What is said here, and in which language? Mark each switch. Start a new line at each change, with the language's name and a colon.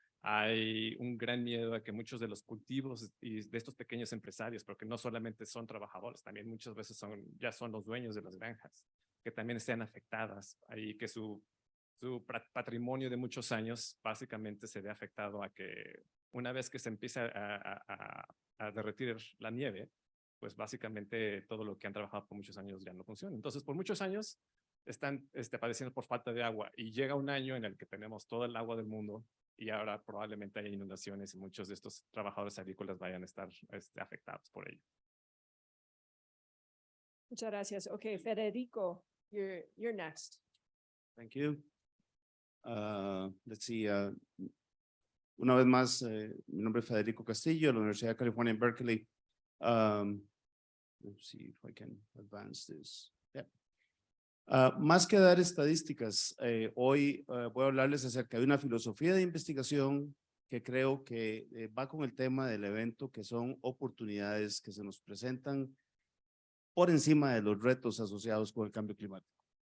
Spanish: Hay un gran miedo a que muchos de los cultivos y de estos pequeños empresarios, porque no solamente son trabajadores, también muchas veces ya son los dueños de las granjas, que también estén afectadas y que su patrimonio de muchos años básicamente se ve afectado a que una vez que se empieza a derretir la nieve, pues básicamente todo lo que han trabajado por muchos años ya no funciona. Entonces, por muchos años están padeciendo por falta de agua y llega un año en el que tenemos todo el agua del mundo y ahora probablemente hay inundaciones y muchos de estos trabajadores agrícolas vayan a estar afectados por ello. Muchas gracias.
English: Okay, Federico, you're next. Thank you. Let's see.
Spanish: Una vez más, mi nombre es Federico Castillo, de la Universidad de California en Berkeley.
English: Let's see if I can advance this. Yeah.
Spanish: Más que dar estadísticas, hoy voy a hablarles acerca de una filosofía de investigación que creo que va con el tema del evento, que son oportunidades que se nos presentan por encima de los retos asociados con el cambio climático.